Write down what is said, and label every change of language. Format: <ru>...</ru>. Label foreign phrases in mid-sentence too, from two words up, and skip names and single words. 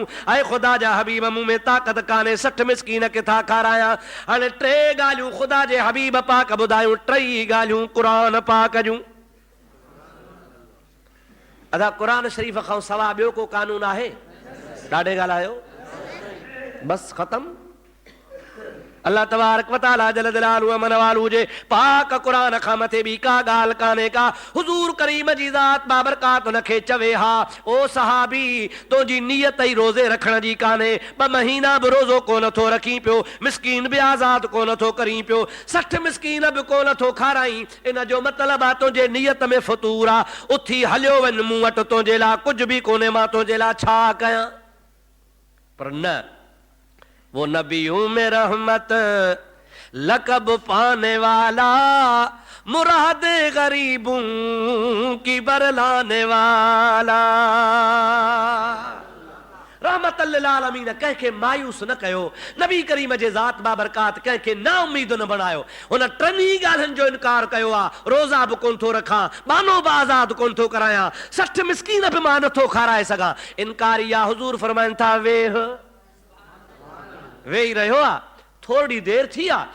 <sd>ऐं ख़ुदा जा हबीब, मूं में ताक़त कान्हे, 60 मिस्कीन किथां खारायां? हाणे 3 ॻाल्हियूं ख़ुदा जे हबीब पाक ॿुधायूं, 3 ॻाल्हियूं क़ुरान पाक जूं। अदा क़ुरान शरीफ़ खां सवाइ ॿियो को कानून आहे? ॾाढे ॻाल्हायो, बस ख़तम।</sd> <ar>الله تبارك وتعالى جل جلاله</ar> <sd>अमन वालू जे पाक क़ुरान खां मथे ॿी का ॻाल्हि कान्हे का। हुज़ूर करीम जी ज़ात बाबरकात हुनखे चवे हा, ओ सहाबी, तुंहिंजी नियत ई रोज़े रखण जी कान्हे, 2 महीना बि रोज़ो कोन थो रखी पियो, मिस्कीन बि आज़ाद कोन थो करी पियो, 60 मिस्कीन बि कोन थो खाराई। इन जो मतिलबु आहे तुंहिंजे नियत में फ़तूर आहे। उथी हलियो वञ, मूं वटि तुंहिंजे लाइ कुझु बि कोन्हे, मां तुंहिंजे लाइ छा कयां? पर न,</sd> <ur>وہ نبیوں میں رحمت لقب پانے والا، مراد غریبوں کی بر لانے والا.</ur> <ar>رحمة للعالمين,</ar> <sd>कंहिंखे मायूस न कयो। नबी करीम जे ज़ात बाबरकात कंहिंखे ना उम्मीद न बणायो। हुन 3 ॻाल्हियुनि जो इनकार कयो आहे। रोज़ा बि कोन थो रखां, बानो बि आज़ाद कोन थो करायां, 60 मिस्कीन बि मां नथो खाराए सघां। इनकार इहा हुज़ूर फरमाइनि था, वेही रहियो आहे, थोरी देर थी आहे।</sd>